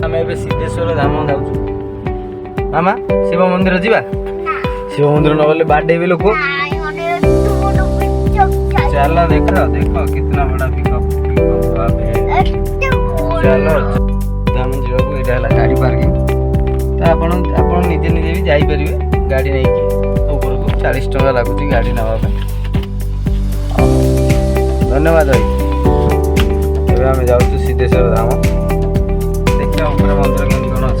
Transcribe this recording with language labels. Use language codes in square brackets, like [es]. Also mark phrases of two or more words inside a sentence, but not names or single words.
[or] ଏବେ ସିद्धେଶ୍ୱର ଧାମ ଯାଉଛୁ। ମାମା ଶିବ ମନ୍ଦିର ଯିବା? ଶିବ ମନ୍ଦିର ନ ଗଲେ ବାଡେଇବେ ଲୋକ। ଚାଲ ଦେଖ ଦେଖ [hi] कितना बड़ा पिकअप [or] ଚାଲ ଧାମ ଯିବାକୁ। ଏଇଟା ହେଲା ଗାଡ଼ି ପାର୍କିଂ। ତ ଆପଣ ନିଜେ ନିଜେ ବି ଯାଇପାରିବେ ଗାଡ଼ି ନେଇକି ଉପରକୁ। 40 ଟଙ୍କା ଲାଗୁଛି ଗାଡ଼ି ନେବା ପାଇଁ। ଧନ୍ୟବାଦ ଭାଇ। ଏବେ ଆମେ ଯାଉଛୁ ସିद्धେଶ୍ୱର ଧାମ। ଦେଖିବା ଉପରେ ମନ୍ଦିର କେମିତି କ'ଣ ଅଛି।